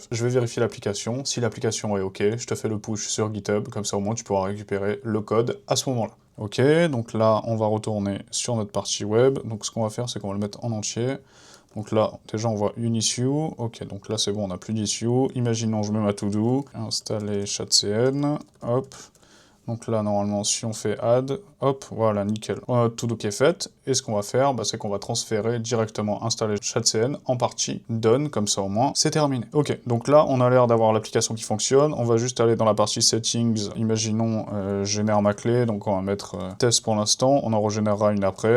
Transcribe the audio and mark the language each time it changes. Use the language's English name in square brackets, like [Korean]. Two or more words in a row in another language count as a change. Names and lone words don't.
[French] Je vais vérifier l'application, si l'application est ok, je te fais le push sur GitHub, comme ça au moins tu pourras récupérer le code à ce moment-là. Ok, donc là, on va retourner sur notre partie web. Donc ce qu'on va faire, c'est qu'on va le mettre en entier. Donc là, déjà, on voit une issue. Ok, donc là, c'est bon, on n'a plus d'issue. Imaginons, je mets ma to-do, installer shadcn, hop. Donc là, normalement, si on fait add, hop, voilà, nickel. On a notre to-do qui est faite, et ce qu'on va faire, c'est qu'on va transférer directement installer shadcn en partie done, comme ça au moins, c'est terminé. Ok, donc là, on a l'air d'avoir l'application qui fonctionne. On va juste aller dans la partie settings, imaginons, génère ma clé, donc on va mettre test pour l'instant, on en régénérera une après.